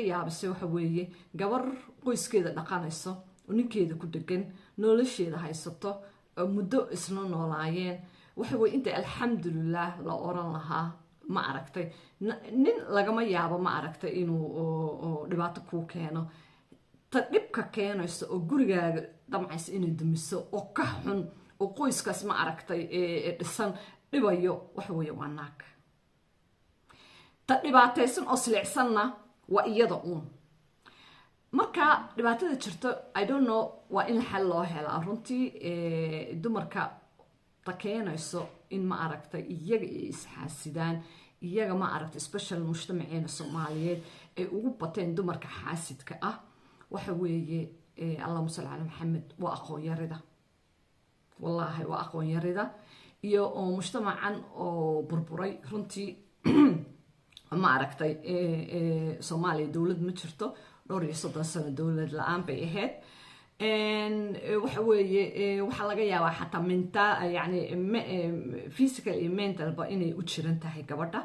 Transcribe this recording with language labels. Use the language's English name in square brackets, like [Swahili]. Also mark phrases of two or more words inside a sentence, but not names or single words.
[Somali] yaabisay waxa weeye gabar qoyskeeda dhaqanayso oo ninkeeda ku degan nolosheeda haysato muddo isla noolaayeen waxa weeye inta alxamdulillah la oran lahaa ma aragtay nin lagama yaabo ma aragtay inuu dhibaato ku keeno ta dhibka keenayso oo gurigaaga damcaysa inay dumiso oo ka xun oo qoyskaas ma aragtay dhisan dhibayo waxa weeye waa naag ta dhibaataysan oo silicsanna waa iyada uun marka dhibaatada jirto [English] I don't know [Somali] waa in xal loo helaa runtii dumarka ta keenayso in ma aragtay iyaga ay isxaasidaan iyaga ma aragtay special mujtamaceena Soomaaliyeed ay ugu bateen dumarka xaasidka ah waxa weeye [Arabic] اللهم صل على محمد [Somali] waa aqoon yarida والله وأقوى يريدا iyo oo mujtamacan oo burburay runtii ma aragtay Soomaaliya dawlad ma jirto dhowr iyo 30 sano dawlad la'aan bay ahayd waxa weeye waxa laga yaabaa xataa mental yani physical iyo mental ba inay u jiran tahay gabadha